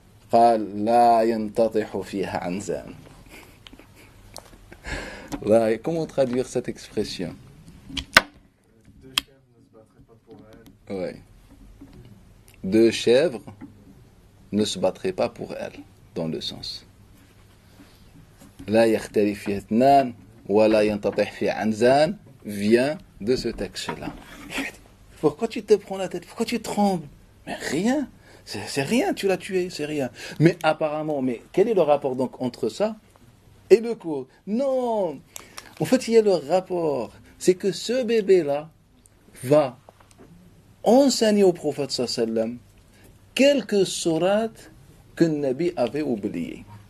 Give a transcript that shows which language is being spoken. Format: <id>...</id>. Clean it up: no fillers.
<ar>قال لا ينتطح فيها عنزان.</ar> <fr>Là, comment traduire cette expression? Deux chèvres ne se battraient pas pour elle. Ouais. Deux chèvres ne se battraient pas pour elle, dans le sens.</fr> <ar>لا يختلف في اثنان ولا ينتطح في عنزان</ar> <fr>vient de ce texte-là. Pourquoi tu te prends la tête? Pourquoi tu trembles? Mais rien. C'est rien, tu l'as tué, c'est rien. Mais apparemment, mais quel est le rapport donc entre ça et le cours? Non. En fait, il y a le rapport. C'est que ce bébé-là va enseigner au prophète sallam quelques sourates que le Nabi avait oubliées.</fr>